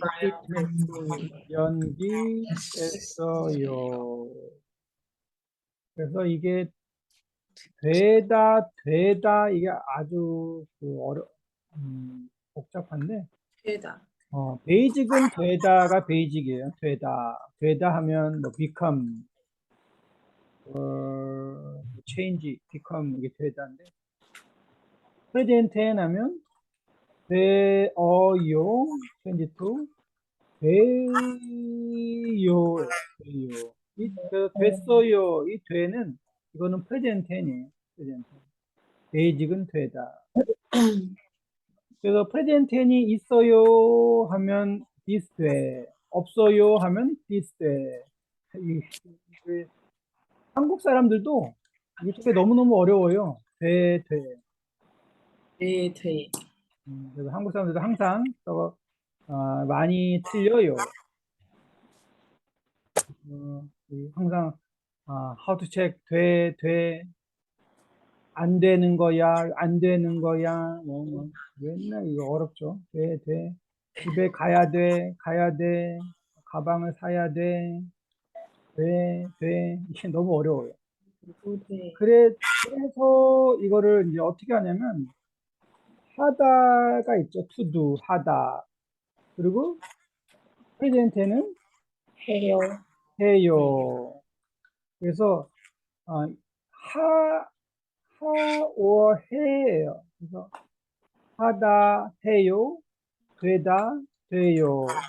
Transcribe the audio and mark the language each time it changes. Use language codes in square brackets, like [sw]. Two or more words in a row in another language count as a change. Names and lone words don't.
[ko] 연기됐어요. 그래서 이게 되다 이게 아주 복잡한데 되다. 베이직은 되다가 베이직이에요. 되다 하면 뭐 become, change, become 이게 되다인데 [en] present tense [ko] 하면 되어요, [en] change to [ko] 돼요. 됐어요. 이 되는 이거는 [en] present tense [ko] 이에요. [en] present tense. [ko] 베이직은 되다. 그래서 [en] present tense [ko] 이 있어요 하면 this 돼. 없어요 하면 this 돼. 한국 사람들도 이게 너무너무 어려워요. 돼. 돼. 그래서 한국 사람들도 항상 저거 많이 틀려요. 항상 [en] how to check [ko] 돼. 안 되는 거야, 맨날 이거 어렵죠. 돼. 집에 가야 돼, 가방을 사야 돼, 이게 너무 어려워요. 그래서 이거를 이제 어떻게 하냐면, 하다가 있죠. [en] to do, [ko] 하다. 그리고 프레젠트는 해요. 그래서, or 해예요. 그래서 하다, 해요, 되다, 돼요.